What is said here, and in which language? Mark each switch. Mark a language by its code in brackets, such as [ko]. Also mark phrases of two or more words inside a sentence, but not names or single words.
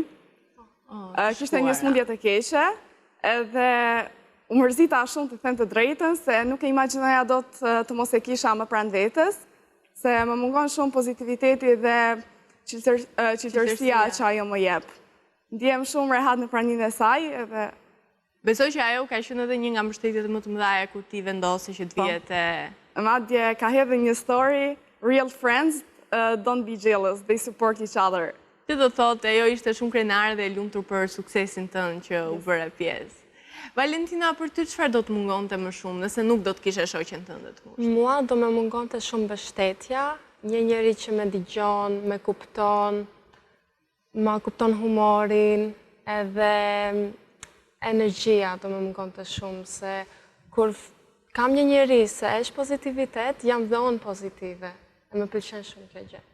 [sq] Kishte një smundje të keqe, edhe u mërzita shumë të them të drejtën, se nuk e imagjinoja dot të mos e kisha më pranë vetes, se më mungon shumë pozitiviteti dhe qiltërsia që ajo më jep. Ndihem shumë rehat në praninë e saj, edhe besoj që ajo ka qenë edhe një nga mbështetjet më të mëdha kur ti vendosi që të vijete. Madje ka hedhur një story, [en] real friends don't be jealous, they support each other. [sq] Ti do thotë ajo ishte shumë krenare dhe e lumtur për suksesin tënd që u bëre pjesë. Valentina, për ty çfarë do të mungonte më shumë nëse nuk do të kishe shoqen tënde të ngushtë? Mua do më mungonte shumë mbështetja, një njeri që më dëgjon, më kupton humorin, edhe energjia do më mungonte shumë, se kur kam një njeri se është pozitivitet, jam dhe unë pozitive, e më pëlqen shumë kjo gjë.